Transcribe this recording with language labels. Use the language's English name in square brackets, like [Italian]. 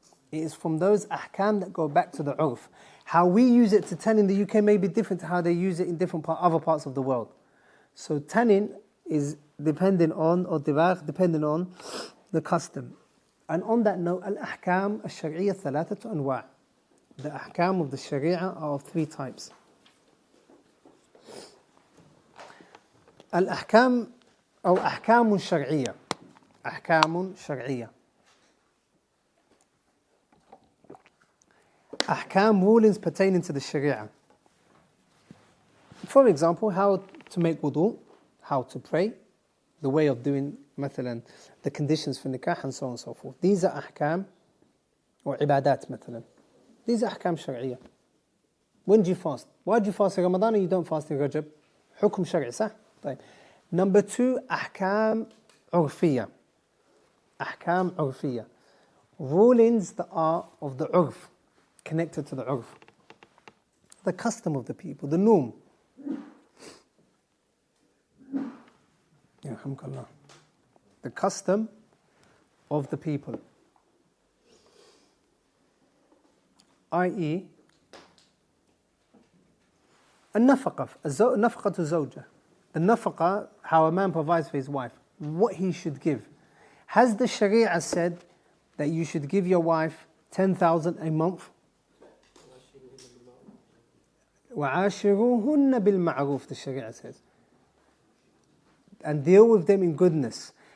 [English] It is from those ahkam that go back to the urf. How we use it to tan in the UK may be different to how they use it in other parts of the world. So tanning is dependent on, or dibaq, dependent on the custom. And on that note, [Arabic] al-ahkam al-shari'iyya thalathatu anwa'. [English] The ahkam of the sharia are of three types. [Arabic] Al-ahkam أو أحكام شرعية. أحكام شرعية. [English] Ahkam, rulings pertaining to the Sharia. For example, how to make wudu, how to pray, the way of doing, مثلا, the conditions for nikah and so on and so forth. These are ahkam or ibadat, مثلا. These are ahkam shari'iyah. When do you fast? Why do you fast in Ramadan and you don't fast in Rajab? Hukum shari'i, صح? طيب. Number two, ahkam urfiyah. Ahkam urfiyah. Rulings that are of the urf, connected to the urf. The custom of the people, the norm. The custom of the people. [Arabic] I.e., النفقة الزوجة. [English] The nafaqa, how a man provides for his wife, what he should give. Has the Sharia said that you should give your wife 10,000 a month? [Arabic] وَعَاشِرُوهُنَّ بِالْمَعْرُوفِ, [English] the Sharia says. And deal with them in goodness.